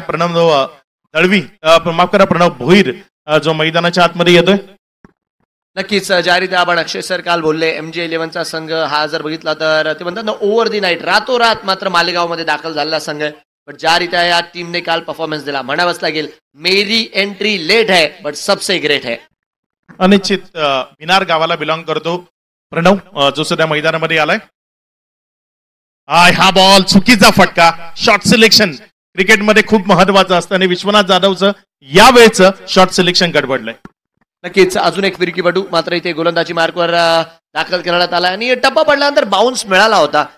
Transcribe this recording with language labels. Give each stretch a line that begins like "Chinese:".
Marathi: प्रणव दळवी माफ करा प्रणव भोईर जो मैदानाच्या आतमध्ये येतोय. नक्कीच ज्या रीती आपण अक्षय सर काल बोलले MJ11चा संघ हा जर बघितला तर ते म्हणतात ना
English: over the night
Marathi: रातोरात मात्र मालेगावमध्ये दाखल झालेला संघ आहे. बट ज्या रीत्या या टीमने काल परफॉर्मन्स दिला म्हणावंच लागेल.
Hindi: मेरी एंट्री लेट है बट सबसे ग्रेट है.
Marathi: अनिश्चित भिनार गावाला बिलॉंग करतो प्रणव जो सध्या मैदानामध्ये आलाय. हा बॉल चुकीचा फटका. शॉर्ट सिलेक्शन क्रिकेटमध्ये खूप महत्वाचं असतं आणि विश्वनाथ जाधवचं यावेळेचं शॉर्ट सिलेक्शन गडबडलंय. नक्कीच अजून एक फिरकीपटू मात्र इथे गोलंदाजी मार्कवर दाखल करण्यात आला आणि टप्पा पडल्यानंतर बाउन्स मिळाला होता.